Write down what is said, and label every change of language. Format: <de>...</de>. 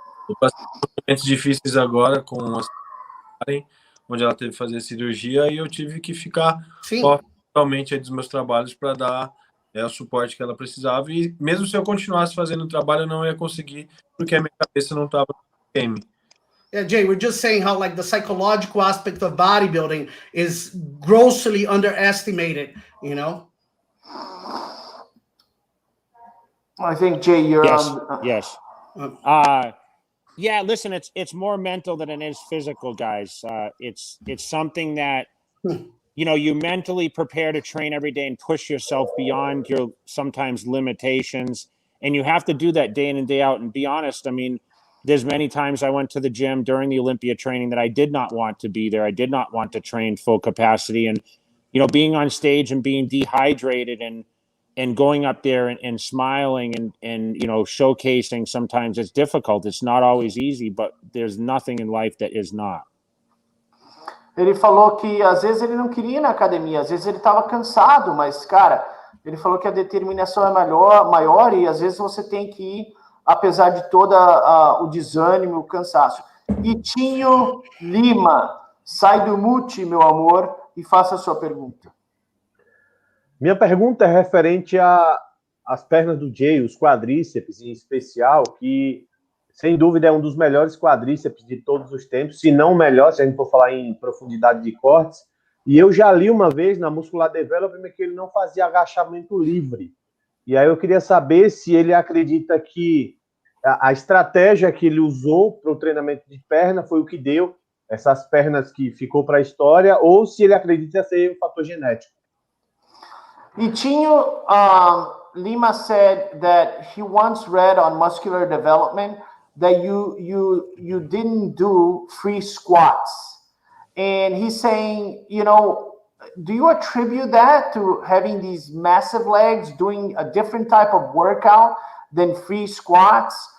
<pt>Eu passei por momentos difíceis agora com a onde ela teve que fazer a cirurgia e eu tive que ficar totalmente dos meus trabalhos para dar o suporte que ela precisava. E mesmo se eu continuasse fazendo o trabalho, eu não ia conseguir, porque a minha cabeça não estava no game.</pt> <en>Yeah, Jay, we're just saying how the psychological aspect of bodybuilding is grossly underestimated, I think, Jay, you're Yes. Yeah, listen, it's more mental than it is physical, guys. It's something that, you mentally prepare to train every day and push yourself beyond your sometimes limitations. And you have to do that day in and day out. And be honest, I mean, there's many times I went to the gym during the Olympia training that I did not want to be there. I did not want to train full capacity. And, being on stage and being dehydrated and going up there and smiling and showcasing, sometimes it's difficult. It's not always easy, but there's nothing in life that is not.</en> <pt>Ele falou que às vezes ele não queria ir na academia, às vezes ele estava cansado, mas, cara, ele falou que a determinação é maior e às vezes você tem que ir, apesar de todo o desânimo, o cansaço. Itinho Lima, sai do mute, meu amor, e faça a sua pergunta. Minha pergunta é referente às pernas do Jay, os quadríceps em especial, que sem dúvida é um dos melhores quadríceps de todos os tempos, se não o melhor, se a gente for falar em profundidade de cortes. E eu já li uma vez na Muscular Development que ele não fazia agachamento livre. E aí eu queria saber se ele acredita que a estratégia que ele usou para o treinamento de perna foi o que deu essas pernas que ficou para a história, ou se ele acredita ser um fator genético.</pt> <en>E Tinho Lima said that he once read on muscular development that you didn't do free squats. And he's saying, you know, do you attribute that to having these massive legs, doing a different type of workout than free squats?</en>